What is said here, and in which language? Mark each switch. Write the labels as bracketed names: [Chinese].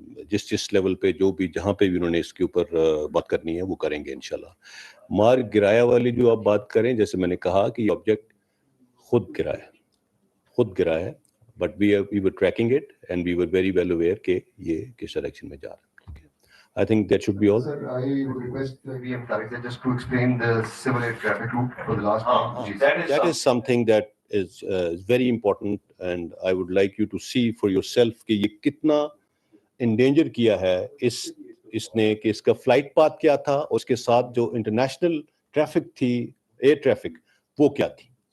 [Urdu] جس لیول پہ جو بھی جہاں پہ بھی انہوں نے اس کے اوپر بات کرنی ہے وہ کریں گے انشاءاللہ. مار گرایا والی جو آپ بات کریں، جیسے میں نے کہا کہ یہ آبجیکٹ خود گرا ہے [English] but we were tracking it and we were very well aware [Urdu] کہ یہ کس ڈائریکشن میں جا رہا ہے. [English] I think that should be all. Sir, I would request VM Director just to explain the civil air traffic route for the last time. That is something that is very important and I would like you to see for yourself [Urdu] کہ یہ کتنا endanger کیا ہے اس نے، کہ اس کا flight path کیا تھا اور اس کے ساتھ جو انٹرنیشنل ٹریفک تھی، ایئر ٹریفک، وہ کیا تھی.